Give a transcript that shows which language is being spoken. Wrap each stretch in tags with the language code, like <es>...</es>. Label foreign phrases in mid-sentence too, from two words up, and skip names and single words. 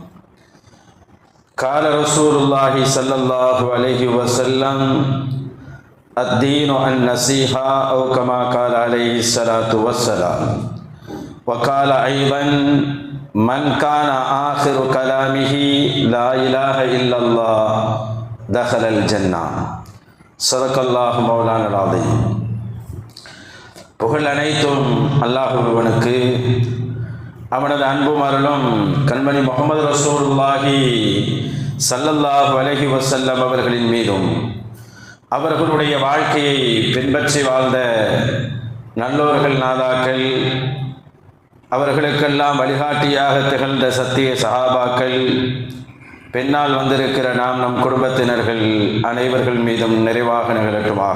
<ar>قال رسول الله صلى الله عليه وسلم: الدين النصيحة، أو كما قال عليه الصلاة والسلام. وقال أيضا: من كان آخر كلامه لا إله إلا الله دخل الجنة. صدق الله مولانا العظيم.</ar> <ta>புகழ் அனைத்தும் அல்லாஹ் ஒருவனுக்கு, அவனது அன்பும் அருளும் கண்மணி முஹம்மது</ta> <ar>رسول الله صلى الله عليه وسلم</ar> <ta>அவர்களின் மீதும், அவர்களுடைய வாழ்க்கையை பின்பற்றி வாழ்ந்த நல்லோர்கள் நாதாக்கள், அவர்களுக்கெல்லாம் வழிகாட்டியாக திகழ்ந்த சத்திய சஹாபாக்கள், பின்னால் வந்திருக்கிற நம் குடும்பத்தினர்கள் அனைவர்கள் மீதும் நிறைவாக நிகழட்டுமாக.</ta>